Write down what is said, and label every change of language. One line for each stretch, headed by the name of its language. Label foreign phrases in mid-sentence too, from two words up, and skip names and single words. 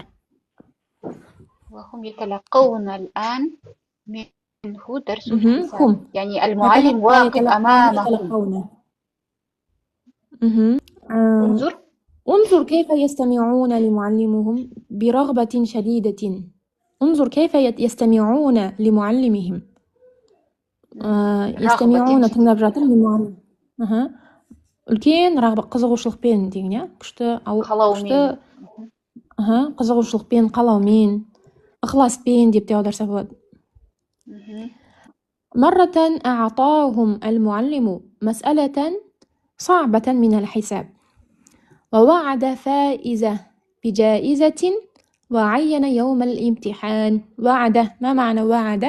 Arabic: وهم يتلقون الآن منه درس الحساب يعني المعلم واقف أمامهم. انظر كيف يستمعون لمعلمهم برغبة شديدة. انظر كيف يستمعون لمعلمهم. يستمعون
Kazakh: тыңдап жатыр
Arabic: لمعلم.
Kazakh: үлкен рағбат қызығушылықпен деген иә, күшті қызығушылықпен, қалаумен, ықыласпен деп те аударса болады.
Arabic: مرة أعطاهم المعلم مسألة صعبة من الحساب ووعد فائزة بجائزة وعين يوم الامتحان. وعد، ما معنى وعد؟